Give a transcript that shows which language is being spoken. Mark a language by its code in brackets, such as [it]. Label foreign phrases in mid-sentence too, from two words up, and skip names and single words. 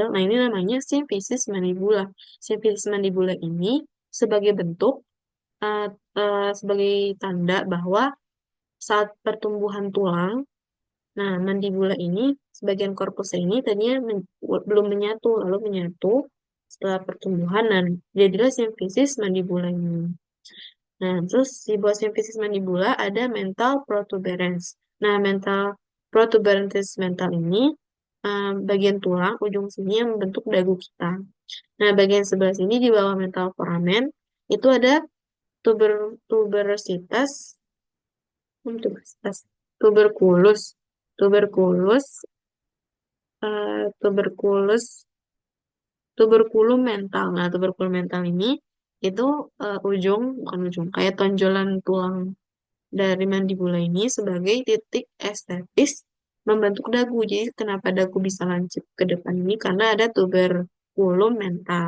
[id] Nah, ini namanya simfisis mandibula. Simfisis mandibula ini sebagai bentuk, uh, sebagai tanda bahwa saat pertumbuhan tulang, nah mandibula ini, sebagian korpus ini tadinya belum menyatu, lalu menyatu setelah pertumbuhan, dan jadilah simfisis mandibula ini. Nah, terus di bawah simfisis mandibula ada mental protuberans. Nah, mental protuberans mental ini bagian tulang ujung sini yang membentuk dagu kita. Nah, bagian sebelah sini di bawah mental foramen itu ada tuberositas, tuberositas, tuberkulus, tuberkulus, tuberkulus, tuberkulum mental. Nah, tuberkulum mental ini itu bukan ujung, kayak tonjolan tulang dari mandibula ini sebagai titik estetis membentuk dagu. Jadi kenapa dagu bisa lancip ke depan ini? Karena ada tuberculum mental.